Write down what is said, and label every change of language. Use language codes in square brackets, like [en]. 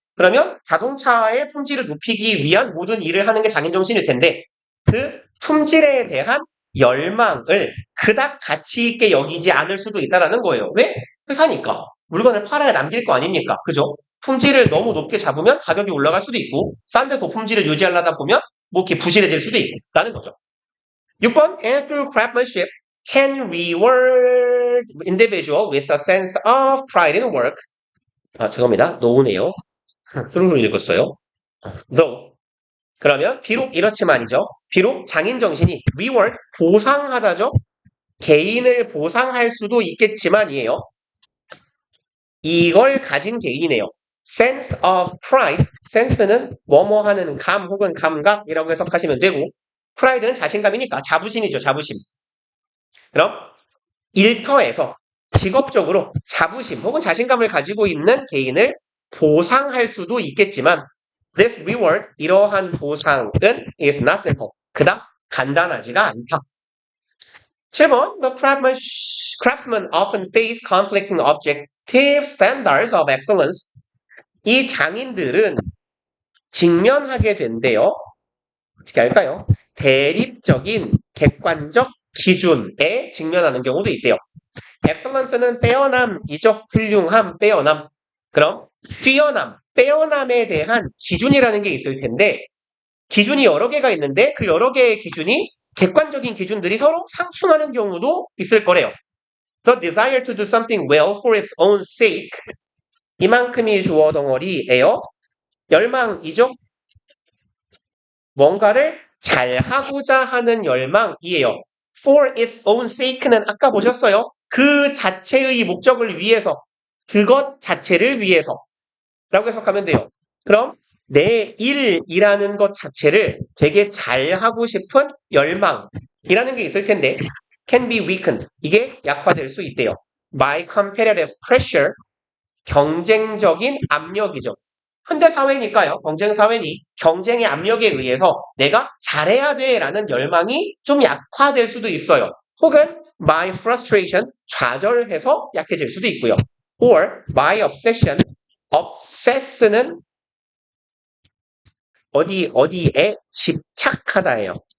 [ko] 그러면 자동차의 품질을 높이기 위한 모든 일을 하는 게 장인정신일 텐데 그 품질에 대한 열망을 그닥 가치 있게 여기지 않을 수도 있다라는 거예요. 왜? 회사니까. 물건을 팔아야 남길 거 아닙니까? 그죠? 품질을 너무 높게 잡으면 가격이 올라갈 수도 있고, 싼데 고품질을 유지하려다 보면 뭐 이렇게 부실해질 수도 있고, 라는 거죠. [en] 6번, and through craftsmanship can reward individual with a sense of pride in work. [ko] 아, 죄송합니다. 노우네요. through로 읽었어요. [en] though. [ko] 그러면 비록 이렇지만이죠. 비록 장인 정신이 reward, 보상하다죠. 개인을 보상할 수도 있겠지만이에요. 이걸 가진 개인이네요. sense of pride, sense는 뭐뭐 하는 감 혹은 감각이라고 해석하시면 되고, pride는 자신감이니까 자부심이죠, 자부심. 그럼 일터에서 직업적으로 자부심 혹은 자신감을 가지고 있는 개인을 보상할 수도 있겠지만 [en] this reward, [ko] 이러한 보상은 [en] is not simple. [ko] 그닥 간단하지가 않다. [en] 7번 The craftsmen often face conflicting objective standards of excellence. [ko] 이 장인들은 직면하게 된대요. 어떻게 할까요? 대립적인 객관적 기준에 직면하는 경우도 있대요. excellence는 빼어남이죠. 훌륭함, 빼어남. 그럼 뛰어남, 빼어남에 대한 기준이라는 게 있을 텐데 기준이 여러 개가 있는데 그 여러 개의 기준이 객관적인 기준들이 서로 상충하는 경우도 있을 거래요. [en] The desire to do something well for its own sake. [ko] 이만큼이 주어 덩어리예요. 열망이죠. 뭔가를 잘하고자 하는 열망이에요. [en] For its own sake는 [ko] 아까 보셨어요? 그 자체의 목적을 위해서, 그것 자체를 위해서 라고 해석하면 돼요. 그럼 내 일이라는 것 자체를 되게 잘하고 싶은 열망이라는 게 있을 텐데 [en] can be weakened. [ko] 이게 약화될 수 있대요. [en] By competitive pressure. [ko] 경쟁적인 압력이죠. 현대 사회니까요. 경쟁 사회니 경쟁의 압력에 의해서 내가 잘해야 돼라는 열망이 좀 약화될 수도 있어요. 혹은 [en] by frustration, [ko] 좌절해서 약해질 수도 있고요. [en] or by obsession, [ko] obsess는 어디에 집착하다예요.